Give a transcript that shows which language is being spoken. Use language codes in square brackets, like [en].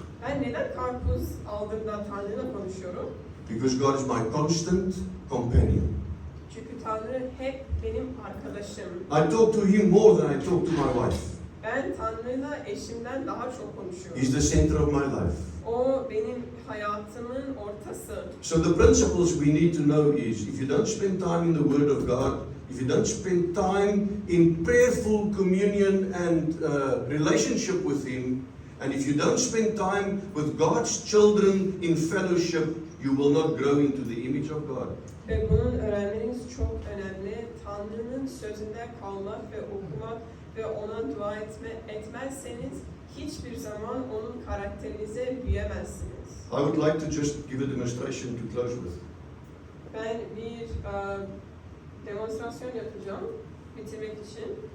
[tr] Ben neden karpuz aldığımda Tanrı'yla konuşuyorum? [en] Because God is my constant companion. [tr] Çünkü Tanrı hep benim arkadaşım. [en] I talk to Him more than I talk to my wife. [tr] Ben Tanrı'yla eşimden daha çok konuşuyorum. [en] He's the center of my life. [tr] O benim hayatımın ortası. [en] So the principles we need to know is, if you don't spend time in the Word of God, if you don't spend time in prayerful communion and relationship with Him, and if you don't spend time with God's children in fellowship, you will not grow into the image of God. [tr] Ve bunun öğrenmeniz çok önemli. Tanrı'nın sözünde kalmak ve okumak ve ona dua etmezseniz hiçbir zaman onun karakterinize büyüyemezsiniz. [en] I would like to just give a demonstration to close with. [tr] Ben bir demonstrasyon yapacağım bitirmek için.